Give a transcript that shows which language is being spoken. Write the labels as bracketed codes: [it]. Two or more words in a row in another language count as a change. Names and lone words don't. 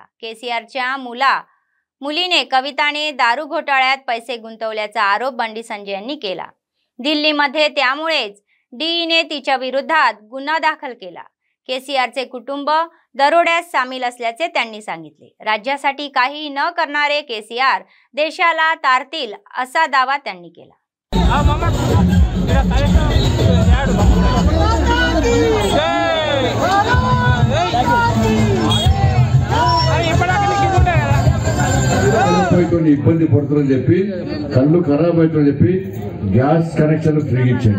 [mr] केसीआरच्या मुलीने कविताने दारू घोटाळ्यात पैसे गुंतवल्याचा आरोप बंडी संजय यांनी केला. दिल्लीमध्ये त्यामुळेच डीईने तिच्या विरोधात गुन्हा दाखल केला. केसीआरचे कुटुंब दरोड्यात सामील असल्याचे त्यांनी सांगितले. राज्यासाठी काही न करणारे केसीआर देशाला तारतील असा दावा त्यांनी केला. [te] ఇబ్బంది పడుతుందని చెప్పి కళ్ళు ఖరాబ్ అవుతుందని చెప్పి [en] gas connection [te] ఫ్రీ ఇచ్చాడు.